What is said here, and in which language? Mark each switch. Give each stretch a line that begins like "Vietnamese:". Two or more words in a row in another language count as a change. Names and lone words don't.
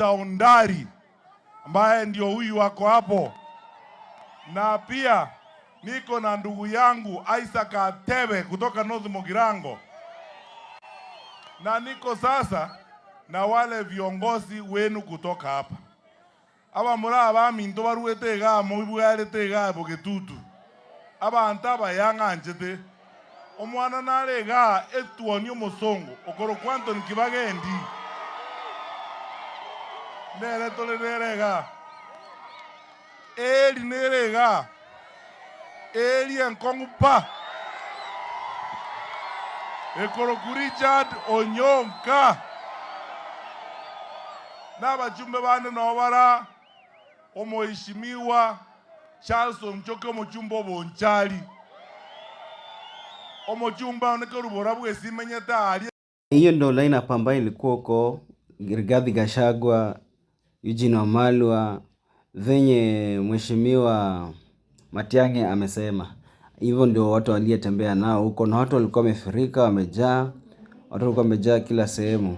Swahili: Ondari ambaye ndio huyu wako hapo, na pia niko na ndugu yangu Isaac Atebe kutoka North Mogirango, na niko sasa na wale viongozi wenu kutoka hapa.
Gusii: Aba mura baminto baruete ga mubwarete ga bogetutu abantu abayanganjete omwana narega etuonio musongo okoro kwanto nikibagendi nere tole nerega eli nerega eli enkongpa Ekoroku Richard Onyonka na bajumbe bane nobara omuheshimiwa Charles Omchoke omujumbe Bonchari omujumbe onekerubora bwesimenyeta ali.
Swahili: Hiyo ndio lineup ambayo ilikuwa huko. Rigathi Gachagua, Eugene Wamalwa, venye mheshimiwa Matiang'i amesema. Hivyo ndio watu waliyetembea nao huko, na watu walikuwa wamefurika, wamejaa, watu walikuwa wamejaa kila sehemu.